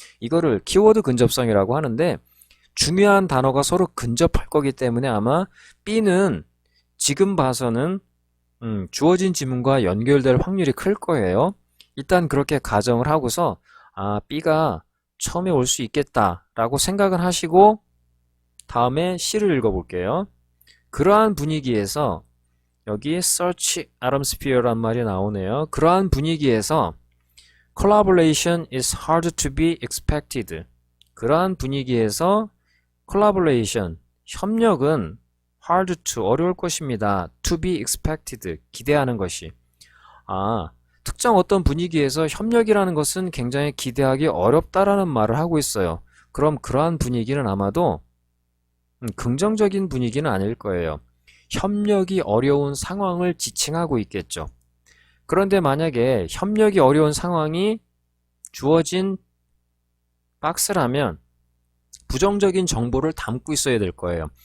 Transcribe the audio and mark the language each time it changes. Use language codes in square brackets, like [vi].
[ko] 이거를 키워드 근접성이라고 하는데 중요한 단어가 서로 근접할 거기 때문에 아마 B는 지금 봐서는 주어진 지문과 연결될 확률이 클 거예요. 일단 그렇게 가정을 하고서 B가 처음에 올 수 있겠다 라고 생각을 하시고 다음에 C를 읽어볼게요. 그러한 분위기에서 여기 [en] search atmosphere [ko] 란 말이 나오네요. 그러한 분위기에서 [en] collaboration is hard to be expected. [ko] 그러한 분위기에서 collaboration, 협력은 hard to, 어려울 것입니다. [en] to be expected, [ko] 기대하는 것이. 특정 어떤 분위기에서 협력이라는 것은 굉장히 기대하기 어렵다라는 말을 하고 있어요. 그럼 그러한 분위기는 아마도 긍정적인 분위기는 아닐 거예요. 협력이 어려운 상황을 지칭하고 있겠죠. 그런데 만약에 협력이 어려운 상황이 주어진 박스라면 부정적인 정보를 담고 있어야 될 거예요.